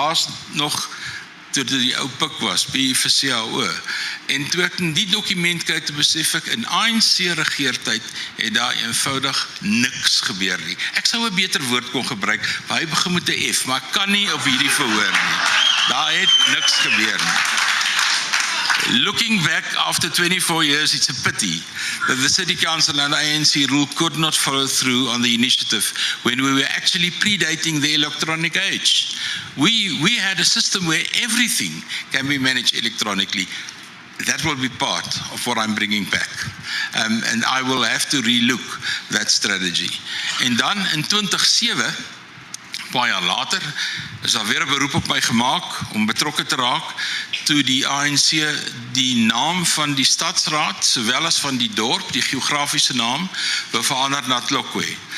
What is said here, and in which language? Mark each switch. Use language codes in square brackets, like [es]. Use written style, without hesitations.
[af] Daar's nog, toe die ou pik was, by vir CAO. En toe ek in die dokument kyk, te besef ek, in ANC regeertyd het daar eenvoudig niks gebeur nie. Ek sou 'n beter woord kon gebruik, maar hy begin met 'n F, maar ek kan nie op hierdie verhoor nie. Daar het niks gebeur nie. [en] Looking back after 24 years, it's a pity that the City Council and ANC rule could not follow through on the initiative when we were actually predating the electronic age. We had a system where everything can be managed electronically. that will be part of what I'm bringing back. And I will have to relook that strategy. [af] En dan in 2007, paar jaar later, is daar weer 'n beroep op my gemaak om betrokke te raak toe die ANC die naam van die stadsraad sowel as van die dorp, die geografiese naam, wou verander na Tlokwe.